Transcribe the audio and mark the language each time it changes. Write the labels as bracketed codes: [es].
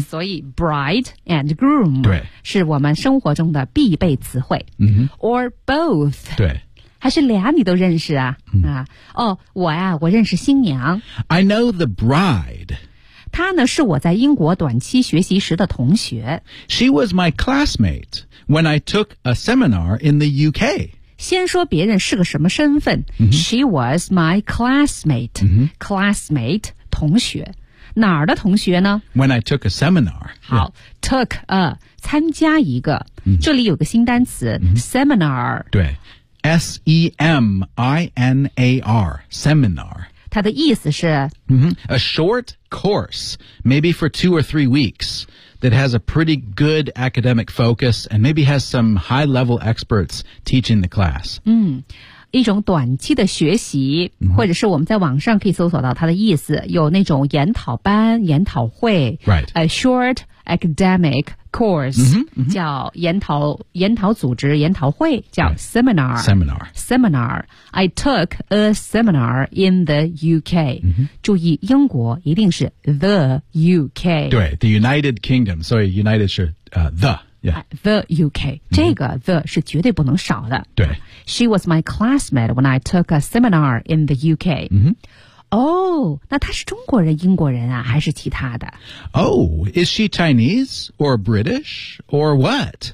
[zh] 所以 [en] bride and groom， [zh] 对，是我们生活中的必备词汇。 Mm-hmm. [en] Or both， [zh] 对，还是俩你都认识啊？ Mm-hmm. 啊，哦，我呀，我认识新娘。 [en] I know the bride。 [zh] 她呢，是我在英国短期学习时的同学。 [en] She was my classmate when I took a seminar in the UK。 [zh] 先说别人是个什么身份、 mm-hmm. [en] She was my classmate、 mm-hmm. [zh] Classmate 同学，哪儿的同学呢？ [en] When I took a seminar [zh] 好、 [en] yeah. Took a [zh] 参加一个、 mm-hmm. 这里有个新单词、 mm-hmm. [en] Seminar 对 S-E-M-I-N-A-R Seminar [zh] 它的意思是、 mm-hmm. [en] A short course maybe for 2 or 3 weeks that has a pretty good academic focus and maybe has some high-level experts teaching the class. [zh] 嗯，一种短期的学习、 mm-hmm. 或者是我们在网上可以搜索到它的意思，有那种研讨班、研讨会。 [en] Right. A short academic course、 mm-hmm, mm-hmm. [zh] 叫研讨组织、研讨会叫 seminar.、 [en] Right. Seminar. Seminar. I took a seminar in the UK.、 Mm-hmm. [zh] 注意英国一定是 the UK. [en] 对 the United Kingdom. Sorry, United 是、the.、Yeah. [zh] The UK.、Mm-hmm. 这个 the 是绝对不能少的。对 [en] She was my classmate when I took a seminar in the UK.、 Mm-hmm. [zh] Oh, 那她是中国人、英国人啊，还是其他的 [en] ？Oh, is she Chinese or British or what?